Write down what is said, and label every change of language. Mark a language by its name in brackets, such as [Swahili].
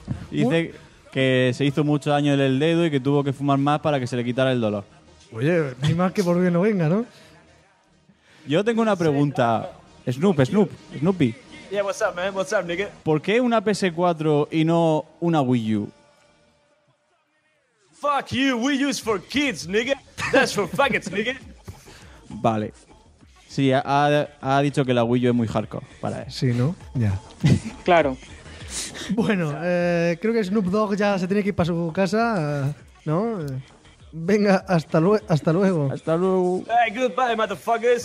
[Spanish] Dice que se hizo mucho daño en el dedo y que tuvo que fumar más para que se le quitara el dolor. Oye, ni más que por bien no venga, ¿no? Yo tengo una pregunta. Snoopy. [English] Yeah, what's up, man? What's up, nigga? [Spanish] ¿Por qué una PS4 y no una Wii U? [English] Fuck you, Wii U is for kids, nigga. That's for faggots, nigga. [Spanish] Vale. Sí, ha dicho que la Wii U es muy hardcore para él. Sí, ¿no? Ya. Claro. Bueno, creo que Snoop Dogg ya se tiene que ir para su casa, ¿no? Venga, hasta luego. Hasta luego. [English] Hey, goodbye, motherfuckers.